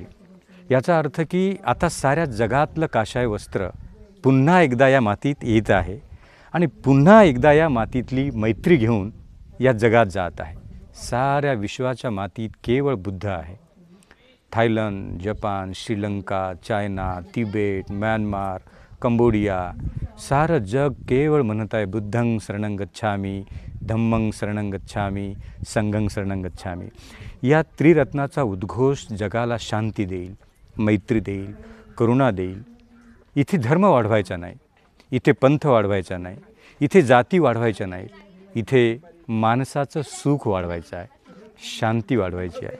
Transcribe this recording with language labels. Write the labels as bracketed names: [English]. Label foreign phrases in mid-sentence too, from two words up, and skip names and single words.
[Marathi] याचा अर्थ की आता साऱ्या जगातलं काशाय वस्त्र पुन्हा एकदा या मातीत येत आहे आणि पुन्हा एकदा या मातीतली मैत्री घेऊन या जगात जात आहे. साऱ्या विश्वाच्या मातीत केवळ बुद्ध आहे. थायलंड, जपान, श्रीलंका, चायना, तिबेट, म्यानमार, कंबोडिया, सारं जग केवळ म्हणत आहे [Pali] बुद्धं शरणं गच्छामी, धम्मं शरणं गच्छामी, संघं शरणं गच्छामी. [Marathi] या त्रिरत्नाचा उद्घोष जगाला शांती देईल, मैत्री देईल, करुणा देईल. इथे धर्म वाढवायचा नाही, इथे पंथ वाढवायचा नाही, इथे जाती वाढवायच्या नाहीत, इथे माणसाचं सुख वाढवायचं आहे, शांती वाढवायची आहे.